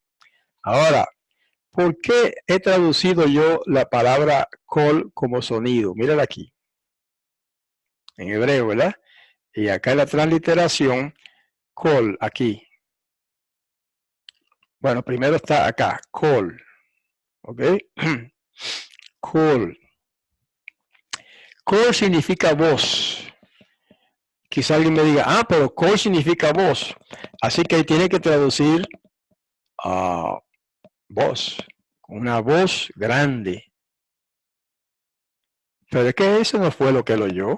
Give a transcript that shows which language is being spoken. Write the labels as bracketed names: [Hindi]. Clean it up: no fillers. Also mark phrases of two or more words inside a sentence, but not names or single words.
[Spanish] Ahora, ¿por qué he traducido yo la palabra kol como sonido? Mírala aquí, en hebreo, ¿verdad? Y acá en la transliteración, kol, aquí. Bueno, primero está acá, kol, ¿ok? Kol. Kol significa voz. Quizá alguien me diga, pero kol significa voz. Así que tiene que traducir a voz, una voz grande. Pero es que eso no fue lo que él oyó.